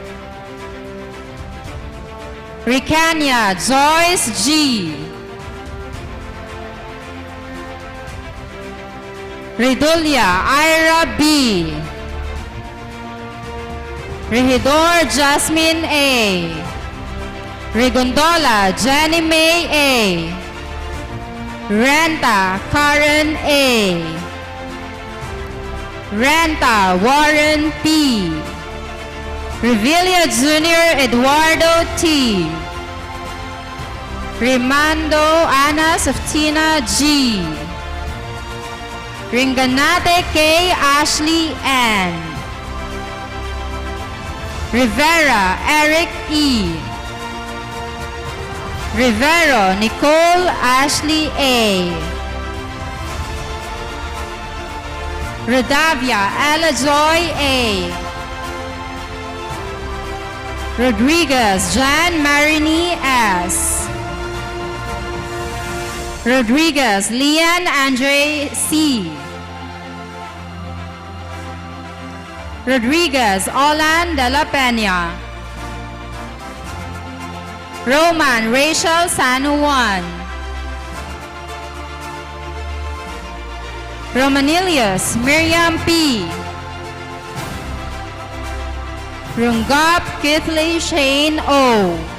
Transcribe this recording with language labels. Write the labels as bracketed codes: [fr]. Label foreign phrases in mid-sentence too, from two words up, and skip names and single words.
[en] Ricania Joyce G. Ridulia Ira B. Regidor Jasmine A. Rigondola Jenny May A. Renta Karen A. Renta Warren P. Revilla Jr. Eduardo T. Rimando Ana Softina G. Ringanate K. Ashley N. Rivera Eric E. Rivero Nicole Ashley A. Rodavia Ella Joy A. Rodriguez Jan Marini S. Rodriguez Leanne Andre C. Rodriguez Olan de la Peña. Roman Rachel San Juan. Romanilius Miriam P. Rungap Kithley Shane O.